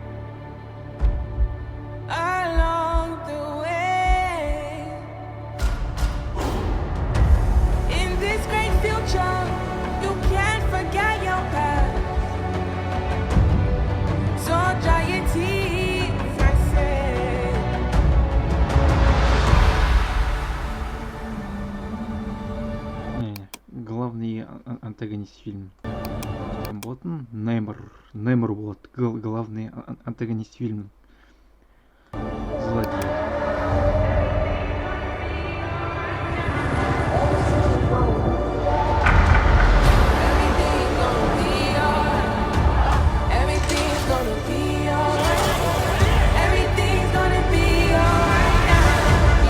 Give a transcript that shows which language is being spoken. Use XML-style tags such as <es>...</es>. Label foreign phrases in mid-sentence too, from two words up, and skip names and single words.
<en>Along the way, in this great future, you can't forget your past. So dry your tears, I say.</en> <ru>Главный антагонист фильма.</ru> <kk>Болатын Неймор болады.</kk> <ru>Главный антагонист фильма. Злодей.</ru> <en>Everything's gonna be alright. Everything's gonna be alright now.</en>